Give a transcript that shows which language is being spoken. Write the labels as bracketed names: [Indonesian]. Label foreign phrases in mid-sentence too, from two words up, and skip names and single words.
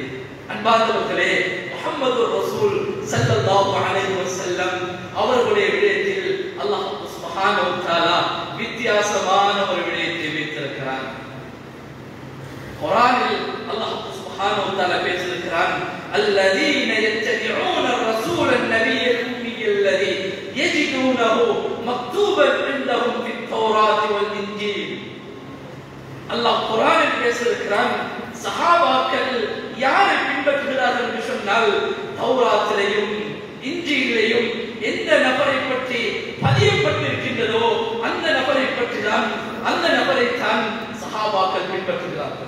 [Tamil] அன்பார்ந்தவர்களே, முஹம்மது ரசூல் [Arabic] صلى الله عليه وسلم [Tamil] அவர்களுடைய விடயத்தில் அல்லாஹ் [Arabic] سبحانه وتعالى [Tamil] வித்தியாசமான ஒரு விடயத்தை வைத்திருக்கிறார். குர்ஆனில் அல்லாஹ் [Arabic] سبحانه وتعالى [Tamil] பேசியிருக்கிறார், [Arabic] الذين يتبعون الرسول النبي الأمي الذي يجدونه مكتوبا عندهم في التوراة والإنجيل. [Tamil] அல்லாஹ் குர்ஆனில் பேசியிருக்கிறான், சஹாபாக்கள் யாரை பின்பற்றுகிறார்கள் என்று சொன்னால், தௌராத்திலையும் இன்ஜீலிலையும் எந்த நபரை பற்றி பதியப்பட்டிருக்கின்றதோ அந்த நபரை பற்றி தான், அந்த நபரை தான் சஹாபாக்கள் பின்பற்றுகிறார்கள்.